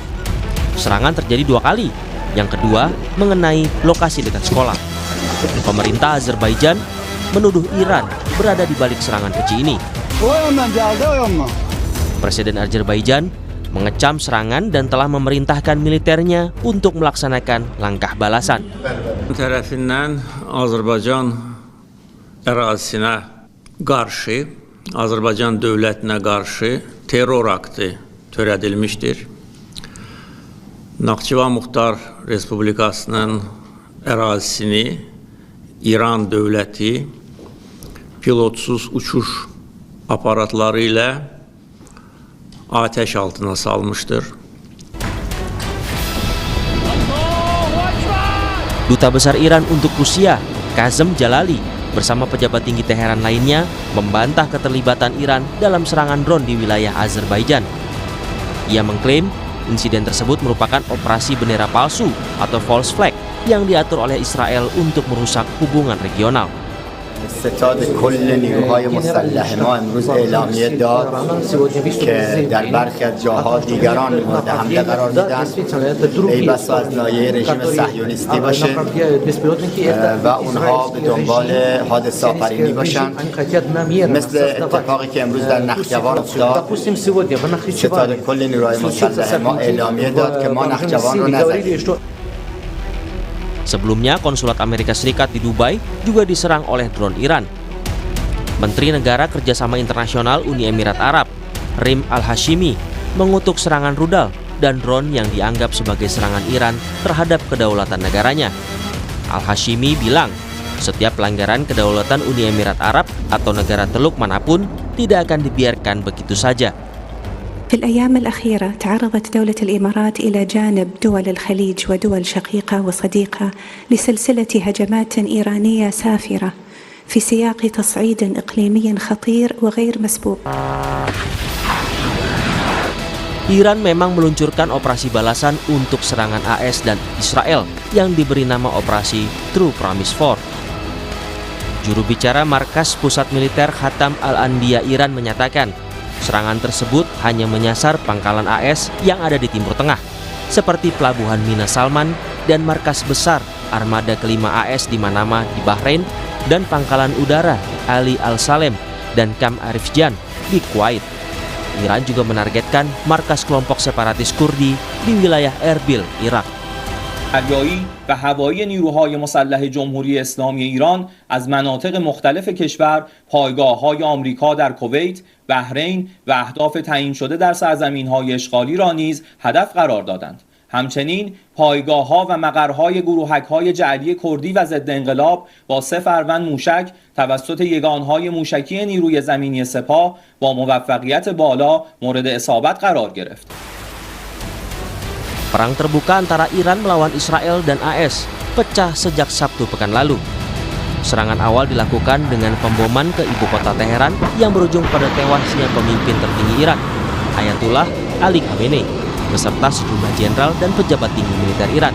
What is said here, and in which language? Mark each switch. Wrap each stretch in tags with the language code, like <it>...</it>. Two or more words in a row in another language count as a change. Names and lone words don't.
<id>Serangan terjadi 2 kali, yang kedua mengenai lokasi dekat sekolah. Pemerintah Azerbaijan menuduh Iran berada di balik serangan keji ini. Presiden Azerbaijan mengecam serangan dan telah memerintahkan militernya untuk melaksanakan langkah balasan.</id> <az>Tərəfindən Azərbaycan ərazisinə qarşı, Azərbaycan dövlətinə qarşı terror aktı törədilmişdir. Naxçıvan Muxtar Respublikasının ərazisini İran dövləti pilotsuz uçuş aparatları ilə atəş altına salmışdır.</az> <id>Duta Besar Iran untuk Rusia, Kazem Jalali, bersama pejabat tinggi Teheran lainnya membantah keterlibatan Iran dalam serangan drone di wilayah Azerbaijan. Ia mengklaim insiden tersebut merupakan operasi bendera palsu atau</id> <en>false flag</en> <id>yang diatur oleh Israel untuk merusak hubungan regional.</id> <fa>ستاد کل نیروهای مسلح ما امروز اعلامیه داد که در برخی از جاها دیگران مورد حمله قرار میدن. ای بسا از لایه رژیم صهیونیستی باشه و اونها به دنبال حادثه آفرینی باشن، مثل اتفاقی که امروز در نخجوان افتاد. ستاد کل نیروهای مسلح ما اعلامیه داد که ما نخجوان رو نزدیم.</fa> <id>Sebelumnya, konsulat Amerika Serikat di Dubai juga diserang oleh drone Iran. Menteri Negara Kerjasama Internasional Uni Emirat Arab, Rim Al-Hashimi, mengutuk serangan rudal dan drone yang dianggap sebagai serangan Iran terhadap kedaulatan negaranya. Al-Hashimi bilang, setiap pelanggaran kedaulatan Uni Emirat Arab atau negara Teluk manapun tidak akan dibiarkan begitu saja.</id> <ar>في الأيام الأخيرة تعرضت دولة الإمارات إلى جانب دول الخليج ودول شقيقة وصديقة لسلسلة هجمات إيرانية سافرة في سياق تصعيد إقليمي خطير وغير مسبوق.</ar> <id>Iran memang meluncurkan operasi balasan untuk serangan AS dan Israel yang diberi nama Operasi True Promise 4. Juru bicara Markas Pusat Militer Khatam Al-Anbiya Iran menyatakan, serangan tersebut hanya menyasar pangkalan AS yang ada di Timur Tengah, seperti Pelabuhan Mina Salman dan markas besar armada kelima AS di Manama di Bahrain dan pangkalan udara Ali Al-Salem dan Kam Arifjan di Kuwait. Iran juga menargetkan markas kelompok separatis Kurdi di wilayah Erbil, Irak.</id> <fa>دریایی و هوایی نیروهای مسلح جمهوری اسلامی ایران از مناطق مختلف کشور پایگاه‌های آمریکا در کویت، بحرین و اهداف تعیین شده در سرزمین‌های اشغالی را نیز هدف قرار دادند. همچنین پایگاه‌ها و مقرهای گروهک‌های جعلی کردی و ضد انقلاب با 3 فروند موشک توسط یگانهای موشکی نیروی زمینی سپاه با موفقیت بالا مورد اصابت قرار گرفت.</fa> <id>Perang terbuka antara Iran melawan Israel dan AS pecah sejak Sabtu pekan lalu. Serangan awal dilakukan dengan pemboman ke ibu kota Teheran yang berujung pada tewasnya pemimpin tertinggi Iran, Ayatullah Ali Khamenei, beserta sejumlah jenderal dan pejabat tinggi militer Iran.</id>